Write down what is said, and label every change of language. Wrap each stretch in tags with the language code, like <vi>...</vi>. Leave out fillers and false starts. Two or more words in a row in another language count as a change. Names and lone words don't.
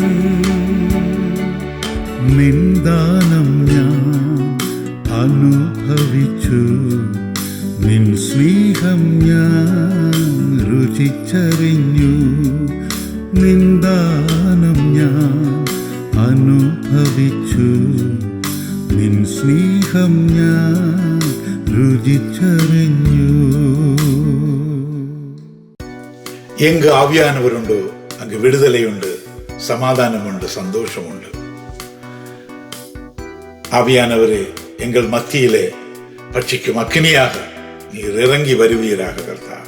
<ml>നിന്ദാനം ഞാൻ അനുഭവിച്ചു, നിൻ സ്നേഹം ഞാൻ രുചിച്ചറിഞ്ഞു. നിന്ദാനം ഞാൻ അനുഭവിച്ചു, നിൻ സ്നേഹം ഞാൻ രുചിച്ചറിഞ്ഞു.</ml> <ta>எங்கு ஆவியானவருண்டோ அங்கு விடுதலையுண்டு, சமாதானமுண்டு, சந்தோஷமுண்டு. ஆவியானவரே, எங்கள் மத்தியிலே பட்சிக்கும் அக்கினியாக நீர் இறங்கி வருவீராக கர்த்தாவே.</ta>